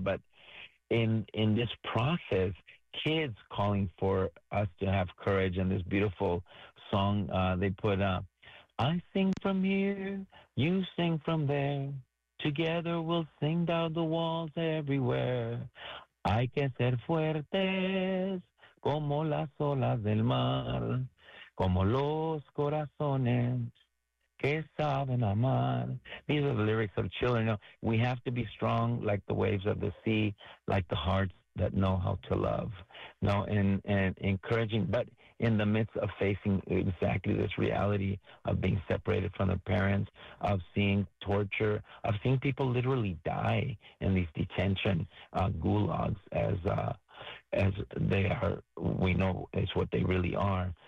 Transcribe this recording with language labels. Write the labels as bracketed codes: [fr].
[en] But in this process, kids calling for us to have courage, and this beautiful song they put up. I sing from here, you sing from there. Together we'll sing down the walls everywhere. [es] Hay que ser fuertes como las olas del mar, como los corazones que saben amar. [en] These are the lyrics of children. We have to be strong like the waves of the sea, like the hearts that know how to love. No, and encouraging, but in the midst of facing exactly this reality of being separated from the parents, of seeing torture, of seeing people literally die in these detention gulags, as they are, we know is what they really are.